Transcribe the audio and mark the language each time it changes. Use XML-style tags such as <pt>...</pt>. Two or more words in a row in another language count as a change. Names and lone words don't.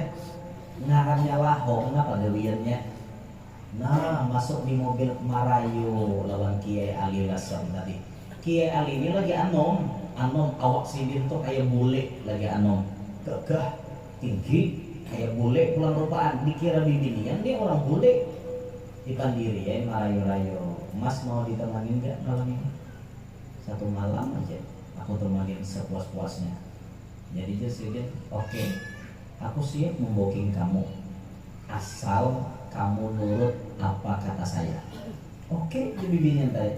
<bjn>Ngarannya lahong apa dewiannya? Nah masuk di mobil Marayu lawan Kiai Ali Lasem tadi. Kiai Ali ini lagi anom awak sidin tuh kayak bule lagi anom gagah tinggi kayak bule pulang rupaan dikira bibinian dia orang bule dipandiri ya Marayu-rayu.</bjn> <id>Mas mau ditemanin gak malam ini? Satu malam aja aku temanin sepuas-puasnya.</id> <bjn>Jadi dia sidin oke.</bjn> <id>Aku siap memboking kamu asal kamu nurut apa kata saya.</id> <bjn>Oke, jadi binian tadi.</bjn>